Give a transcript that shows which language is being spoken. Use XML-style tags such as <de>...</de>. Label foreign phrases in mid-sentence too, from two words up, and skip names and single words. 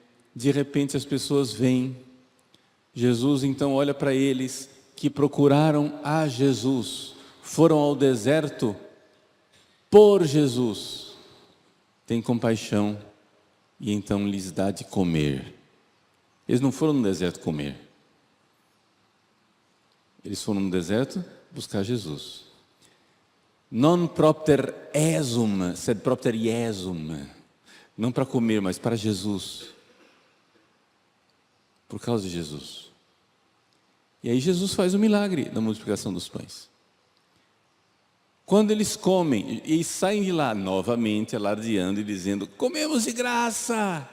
<pt>De repente as pessoas vêm. Jesus então olha para eles que procuraram a Jesus, foram ao deserto por Jesus. Tem compaixão e então lhes dá de comer. Eles não foram no deserto comer. Eles foram no deserto buscar Jesus.</pt> <la>Non propter esum, sed propter Iesum.</la> <pt>Não para comer, mas para Jesus. Por causa de Jesus. E aí Jesus faz o milagre da multiplicação dos pães. Quando eles comem e saem de lá novamente alardeando e dizendo: comemos de graça.</pt>